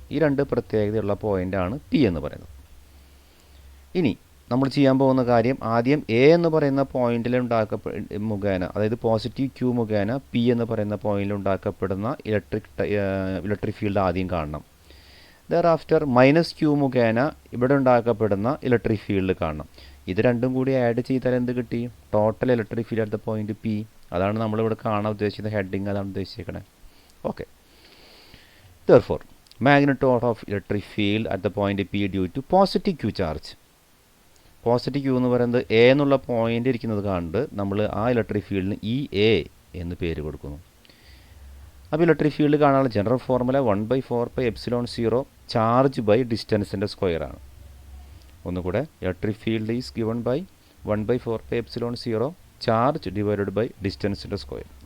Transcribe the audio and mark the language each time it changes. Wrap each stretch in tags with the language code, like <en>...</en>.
<ml>ഈ രണ്ട് പ്രത്യേകതയുള്ള പോയിൻ്റാണ് P എന്ന് പറയുന്നത്. ഇനി നമ്മൾ ചെയ്യാൻ പോകുന്ന കാര്യം, ആദ്യം A എന്ന് പറയുന്ന പോയിന്റിൽ മുഖേന, അതായത് പോസിറ്റീവ് ക്യൂ മുഖേന P എന്ന് പറയുന്ന പോയിന്റിൽ ഉണ്ടാക്കപ്പെടുന്ന ഇലക്ട്രിക് ഫീൽഡ് ആദ്യം കാണണം.</ml> <en>thereafter</en> <ml>മൈനസ് ക്യൂ മുഖേന ഇവിടെ ഉണ്ടാക്കപ്പെടുന്ന ഇലക്ട്രിക് ഫീൽഡ് കാണണം. ഇത് രണ്ടും കൂടി ആഡ് ചെയ്താൽ എന്ത് കിട്ടി?</ml> <en>Total electric field at the point P.</en> <ml>അതാണ് നമ്മളിവിടെ കാണാൻ ഉദ്ദേശിക്കുന്ന ഹെഡിങ്, അതാണ് ഉദ്ദേശിക്കുന്നത്. Okay.</ml> <en>Therefore, magnitude of electric field at the point P due to positive Q charge.</en> <ml>Positive Q എന്ന് പറയുന്നത് എ എന്നുള്ള പോയിന്റ് ഇരിക്കുന്നത് കണ്ട് നമ്മൾ ആ ഇലക്ട്രിക് ഫീൽഡിന് ഇ എ എന്ന് പേര് കൊടുക്കുന്നു. അപ്പോൾ ഇലക്ട്രിക് ഫീൽഡ് കാണാനുള്ള general formula 1/4πε0 charge by ഡിസ്റ്റൻസിൻ്റെ square ആണ്. ഒന്നുകൂടെ,</ml> <en>Electric field is given by 1/4πε0 charge divided by ഡിസ്റ്റൻസിൻ്റെ square.</en>